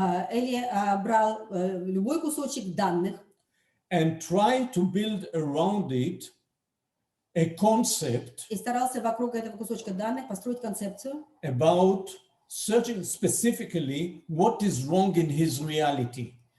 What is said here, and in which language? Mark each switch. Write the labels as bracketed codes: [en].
[ru] Эли брал любой кусочек данных. [en] And try to build around it a concept. [ru] И старался вокруг этого кусочка данных построить концепцию. [en] About searching specifically what is wrong in his reality.